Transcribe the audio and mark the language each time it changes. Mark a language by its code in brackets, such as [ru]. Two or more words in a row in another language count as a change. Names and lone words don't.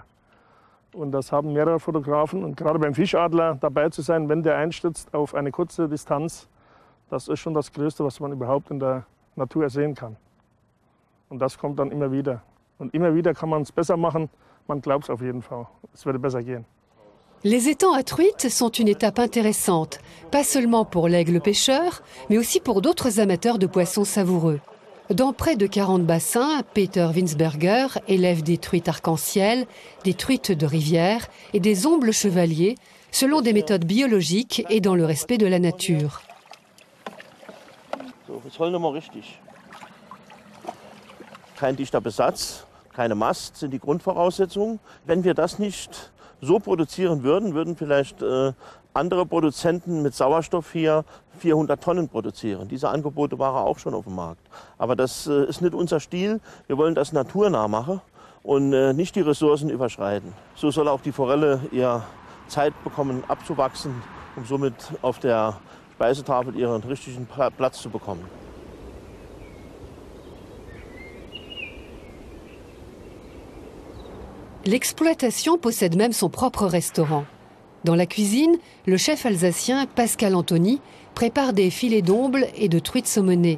[de] Und das haben mehrere Fotografen. Und gerade beim Fischadler dabei zu sein, wenn der einstürzt auf eine kurze Distanz, das ist schon das Größte, was man überhaupt in der Natur sehen kann. Und das kommt dann immer wieder. Und immer wieder kann man es besser machen. Man glaubt es auf jeden Fall. Es würde besser gehen. [fr] Les étangs à truites sont une étape intéressante, pas seulement pour l'aigle pêcheur, mais aussi pour d'autres amateurs de poissons savoureux. Dans près de 40 bassins, Peter Winsberger élève des truites arc-en-ciel, des truites de rivière et des ombles chevaliers, selon des méthodes biologiques et dans le respect de la nature. [de] So, jetzt holen wir mal richtig. Kein dichter Besatz, keine Mast sind die Grundvoraussetzungen. Wenn wir das nicht so produzieren würden, würden vielleicht andere Produzenten mit Sauerstoff hier 400 Tonnen produzieren. Diese Angebote waren auch schon auf dem Markt. Aber das ist nicht unser Stil. Wir wollen das naturnah machen und nicht die Ressourcen überschreiten. So soll auch die Forelle ihr Zeit bekommen, abzuwachsen, um somit auf der Speisetafel ihren richtigen Platz zu bekommen. [fr] L'exploitation possède même son propre restaurant. Dans la cuisine, le chef alsacien Pascal Antony prépare des filets d'omble et de truites saumonées.